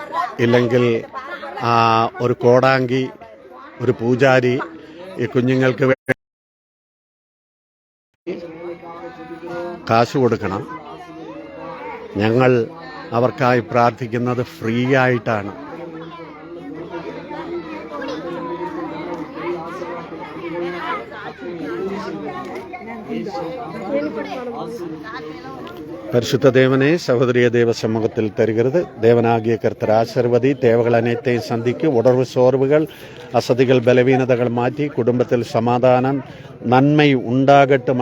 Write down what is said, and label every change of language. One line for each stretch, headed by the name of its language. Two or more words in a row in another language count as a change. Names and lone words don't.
Malayalam: ഇല്ലെങ്കിൽ ഒരു കോടാങ്കി, ഒരു പൂജാരി ഈ കുഞ്ഞുങ്ങൾക്ക് കാശ് കൊടുക്കണം. ഞങ്ങൾ അവർക്കായി പ്രാർത്ഥിക്കുന്നത് ഫ്രീ ആയിട്ടാണ്.
Tamil: பரிசுத்த தேவனே, சகோதரிய தேவ சமூகத்தில் தருகிறது. தேவனாகிய கர்த்தர் ஆசீர்வதி, தேவைகள் அனைத்தையும் சந்திக்கு, உணர்வு சோர்வுகள், அசதிகள், பலவீனதைகள் மாற்றி குடும்பத்தில் சமாதானம், நன்மை உண்டாகட்டும்.